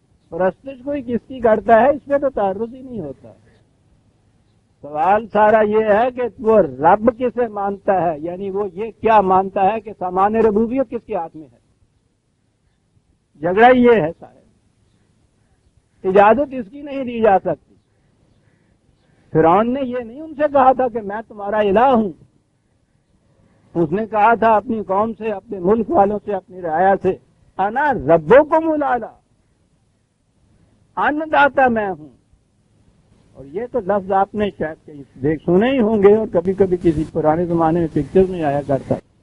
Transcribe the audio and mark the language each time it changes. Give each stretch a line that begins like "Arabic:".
Urdu: پرستش کوئی کس کی کرتا ہے اس پہ تو تعرض ہی نہیں ہوتا. سوال سارا یہ ہے کہ وہ رب کسے مانتا ہے، یعنی وہ یہ کیا مانتا ہے کہ سامان ربوبیت کس کے ہاتھ میں ہے. جھگڑا یہ ہے سارا. اجازت اس کی نہیں دی جا سکتی. فرعون نے یہ نہیں ان سے کہا تھا کہ میں تمہارا الہ ہوں. اس نے کہا تھا اپنی قوم سے، اپنے ملک والوں سے، اپنی رعایا سے،
Arabic: انا ربکم الاعلی،
Urdu: ان داتا میں ہوں. اور یہ تو لفظ آپ نے شاید کہیں دیکھ سنے ہی ہوں گے، اور کبھی کبھی کسی پرانے زمانے میں پکچر میں آیا کرتا.